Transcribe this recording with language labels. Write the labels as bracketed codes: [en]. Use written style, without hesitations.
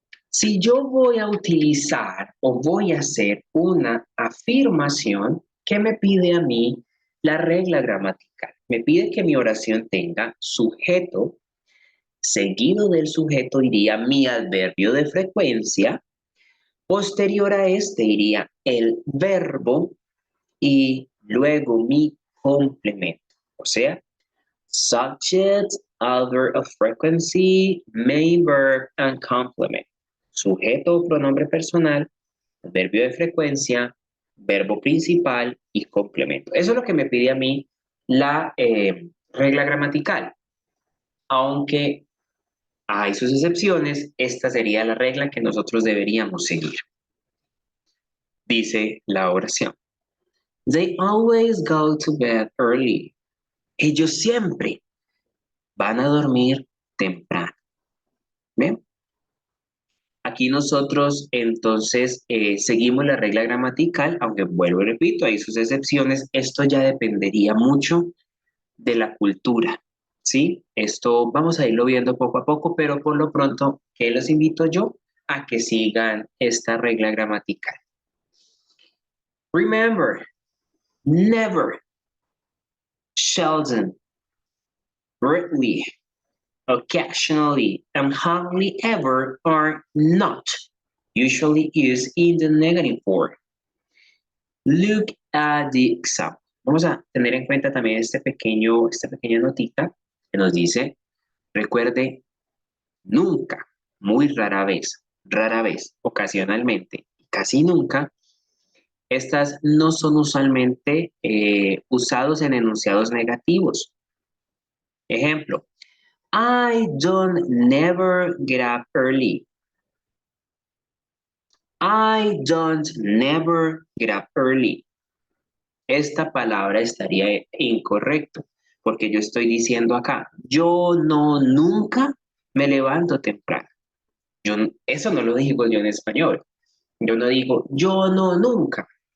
[es] Si yo voy a utilizar o voy a hacer una afirmación, ¿qué me pide a mí la regla gramatical? Me pide que mi oración tenga sujeto, seguido del sujeto iría mi adverbio de frecuencia, posterior a este iría el verbo y luego mi complemento. O sea, [en] subject, adverb of frequency, main verb, and complement. [es] Sujeto o pronombre personal, adverbio de frecuencia, verbo principal y complemento. Eso es lo que me pide a mí la regla gramatical. Aunque hay sus excepciones, esta sería la regla que nosotros deberíamos seguir. Dice la oración. [en] They always go to bed early. [es] Ellos siempre van a dormir temprano. ¿Ven? Aquí nosotros entonces seguimos la regla gramatical, aunque vuelvo y repito, hay sus excepciones. Esto ya dependería mucho de la cultura, ¿sí? Esto vamos a irlo viendo poco a poco, pero por lo pronto, ¿qué los invito yo? A que sigan esta regla gramatical. [en] Remember, never, seldom, rarely, occasionally, and hardly ever are not usually used in the negative form. Look at the example. [es] Vamos a tener en cuenta también esta pequeña notita que nos dice, recuerde, nunca, muy rara vez, ocasionalmente, casi nunca, estas no son usualmente usados en enunciados negativos. Ejemplo, [en] I don't never get up early. I don't never get up early. [es] Esta palabra estaría incorrecto, porque yo estoy diciendo acá, yo no nunca me levanto temprano. Eso no lo digo yo en español. Yo no digo, yo no nunca.